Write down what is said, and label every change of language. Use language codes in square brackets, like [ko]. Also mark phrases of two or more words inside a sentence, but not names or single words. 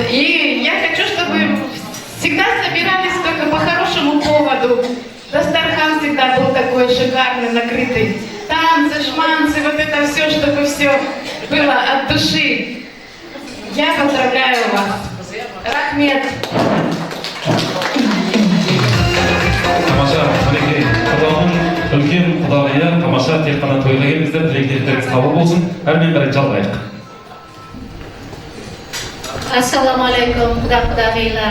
[ru] И я хочу, чтобы всегда собирались только по хорошему поводу. Дастархан всегда был такой шикарный, накрытый. Танцы, шманцы, вот это все, чтобы все было от души. Я поздравляю вас. [kk] Рахмет. Тамаша, мінекей, құдағының үлкен құдағия, тамаша тек қана тойлы келіңіздер, тілектеріңіз қабыл болсын. Әрмен бірі жалғайық. Ассаламалейкум, құдағилар.